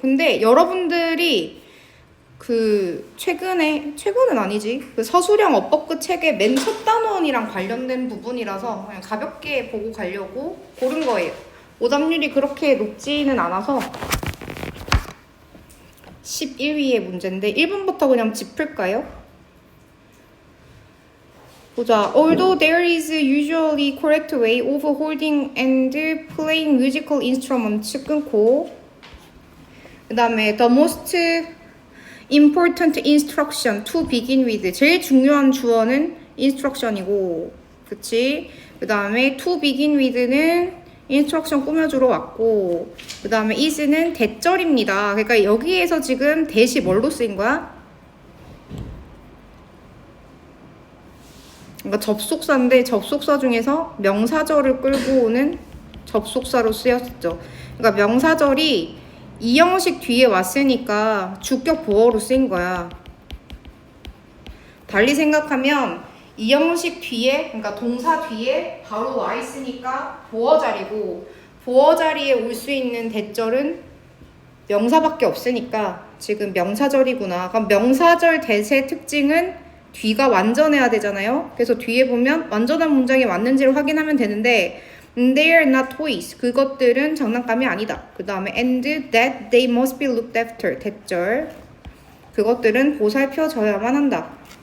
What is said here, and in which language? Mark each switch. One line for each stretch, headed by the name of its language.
Korean: 근데 여러분들이 그 최근은 아니지, 그 서술형 어법급 책의 맨 첫 단원이랑 관련된 부분이라서 그냥 가볍게 보고 가려고 고른 거예요. 오답률이 그렇게 높지는 않아서 11위의 문제인데 1번부터 그냥 짚을까요? 보자.
English: Although there is a usually correct way of holding and playing musical instruments
Korean: 끊고, 그 다음에
English: the most important instruction to begin with,
Korean: 제일 중요한 주어는 instruction이고, 그치? 그 다음에 to begin with는 instruction 꾸며주러 왔고, 그 다음에 is는 대절입니다. 그러니까 여기에서 지금 대시 뭘로 쓰인 거야? 그러니까 접속사인데 접속사 중에서 명사절을 끌고 오는 접속사로 쓰였죠. 그러니까 명사절이 이 형식 뒤에 왔으니까 주격 보어로 쓰인 거야. 달리 생각하면 이 형식 뒤에, 그러니까 동사 뒤에 바로 와 있으니까 보어 자리고, 보어 자리에 올 수 있는 대절은 명사밖에 없으니까 지금 명사절이구나. 그럼 명사절 대세 특징은 뒤가 완전해야 되잖아요. 그래서 뒤에 보면 완전한 문장이 맞는지를 확인하면 되는데
English: they are not toys,
Korean: 그것들은 장난감이 아니다. 그 다음에
English: and that they must be looked after,
Korean: 대절, 그것들은 보살펴져야만 한다.